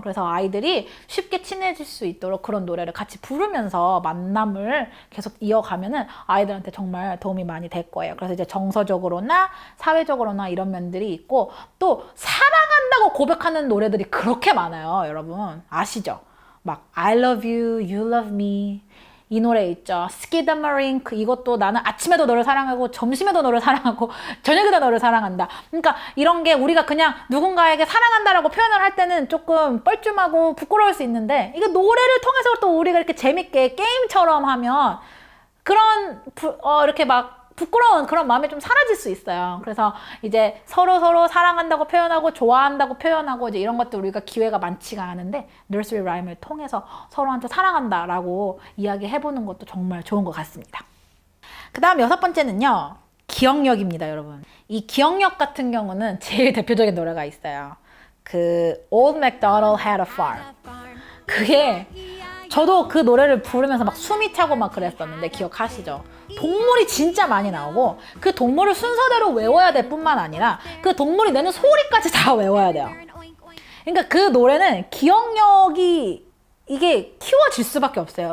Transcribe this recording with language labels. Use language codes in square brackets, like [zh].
[ko] 그래서 아이들이 쉽게 친해질 수 있도록 그런 노래를 같이 부르면서 만남을 계속 이어가면은 아이들한테 정말 도움이 많이 될 거예요. 그래서 이제 정서적으로나 사회적으로나 이런 면들이 있고 또 사랑한다고 고백하는 노래들이 그렇게 많아요. 여러분 아시죠? 막 [en] I love you, you love me [ko] 이 노래 있죠. 스키다마링크 이것도 나는 아침에도 너를 사랑하고 점심에도 너를 사랑하고 저녁에도 너를 사랑한다. 그러니까 이런 게 우리가 그냥 누군가에게 사랑한다라고 표현을 할 때는 조금 뻘쭘하고 부끄러울 수 있는데 이게 노래를 통해서 또 우리가 이렇게 재밌게 게임처럼 하면 그런 이렇게 막 부끄러운 그런 마음이 좀 사라질 수 있어요. 그래서 이제 서로 사랑한다고 표현하고 좋아한다고 표현하고 이제 이런 것들 우리가 기회가 많지가 않은데 nursery rhyme을 통해서 서로한테 사랑한다라고 이야기해보는 것도 정말 좋은 것 같습니다. 그 다음 6번째는요. 기억력입니다, 여러분. 이 기억력 같은 경우는 제일 대표적인 노래가 있어요. [en] 그 Old MacDonald had a farm. [ko] 그게 저도 그 노래를 부르면서 막 숨이 차고 막 그랬었는데 기억하시죠? 동물이 진짜 많이 나오고 그 동물을 순서대로 외워야 될 뿐만 아니라 그 동물이 내는 소리까지 다 외워야 돼요. 그러니까 그 노래는 기억력이 이게 키워질 수밖에 없어요.